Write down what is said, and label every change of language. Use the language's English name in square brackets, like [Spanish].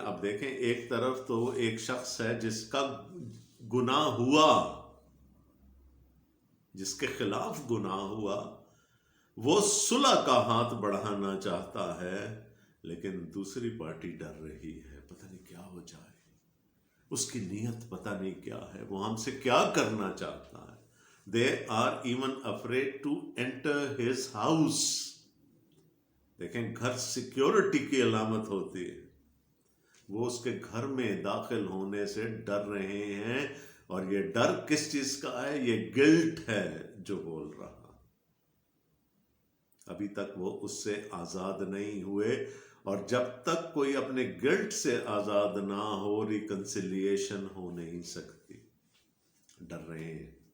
[Urdu] اب دیکھیں، ایک طرف تو ایک شخص ہے جس کا گناہ ہوا، جس کے خلاف گناہ ہوا، وہ صلح کا ہاتھ بڑھانا چاہتا ہے، لیکن دوسری پارٹی ڈر رہی ہے، پتہ نہیں کیا ہو جائے، اس کی نیت پتہ نہیں کیا ہے، وہ ہم سے کیا کرنا چاہتا ہے. [English] They are even afraid to enter his house. [Urdu] دیکھیں، گھر سیکیورٹی کی علامت ہوتی ہے. وہ اس کے گھر میں داخل ہونے سے ڈر رہے ہیں. اور یہ ڈر کس چیز کا ہے؟ یہ گلٹ ہے جو بول رہا. ابھی تک وہ اس سے آزاد نہیں ہوئے، اور جب تک کوئی اپنے گلٹ سے آزاد نہ ہو ریکنسیلیشن ہو نہیں سکتی. ڈر رہے ہیں.